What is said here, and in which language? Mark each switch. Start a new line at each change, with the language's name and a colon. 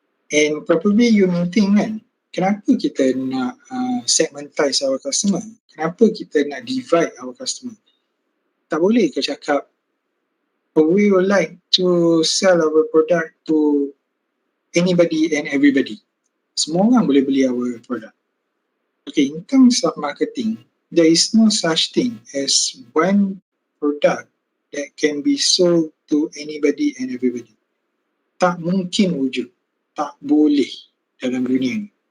English: And probably you may think
Malay: kan, kenapa kita nak segmentize
English: our customer?
Malay: Kenapa kita nak
English: divide our customer?
Malay: Tak boleh ke cakap,
English: we would like to sell our product to anybody and everybody.
Malay: Semua orang boleh beli
English: our product. Okay, in terms of marketing, there is no such thing as one product that can be sold to anybody and everybody.
Malay: Tak mungkin wujud. Tak boleh dalam dunia ni.